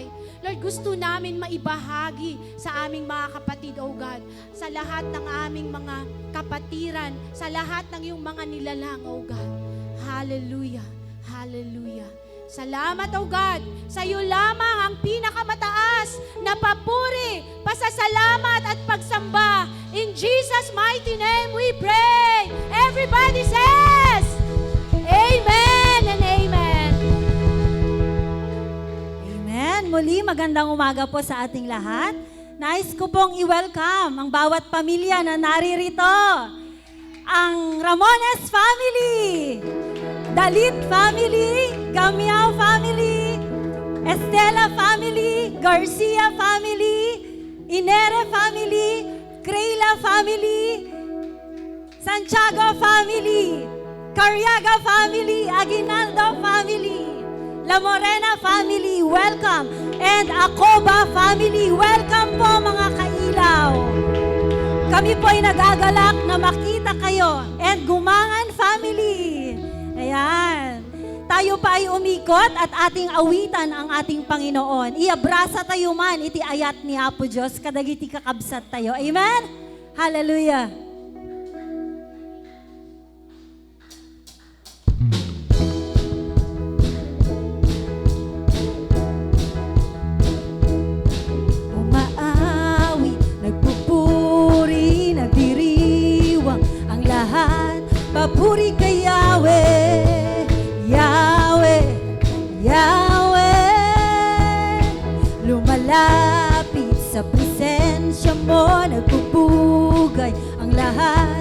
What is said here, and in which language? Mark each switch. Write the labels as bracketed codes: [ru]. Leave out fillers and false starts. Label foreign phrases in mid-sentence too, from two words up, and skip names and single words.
[tl] Lord, gusto namin maibahagi sa aming mga kapatid, [en] O God, [tl] sa lahat ng aming mga kapatiran, sa lahat ng iyong mga nilalang, [en] O God. [tl] Hallelujah, hallelujah. Salamat, [en] O God, [tl] sa iyo lamang ang pinakamataas na papuri, pasasalamat at pagsamba. [en] In Jesus' mighty name we pray. Everybody says, Amen and Amen. [tl] Amen. Muli, magandang umaga po sa ating lahat. Nais ko pong i-welcome ang bawat pamilya na naririto. Ang Ramones family, Dalit family, Gamiao family, Estela family, Garcia family, Inere family, Creila family, Santiago family, Cariaga family, Aguinaldo family, La Morena family, welcome. And Acoba family, welcome po mga kailaw. Kami po ay nagagalak na makita kayo. And Gumangan family. Ayan. Tayo pa ay umikot at ating awitan ang ating Panginoon. [ilo] Iabrasa tayo man, iti ayat ni Apo Diyos, kadagiti kakabsat tayo. [tl] Amen? Hallelujah. Umaawi, nagpupuri, nagdiriwang ang lahat. Papuri kay Yahweh, Yahweh, Yahweh. Lumalapit sa presensya mo, nagpupugay ang lahat.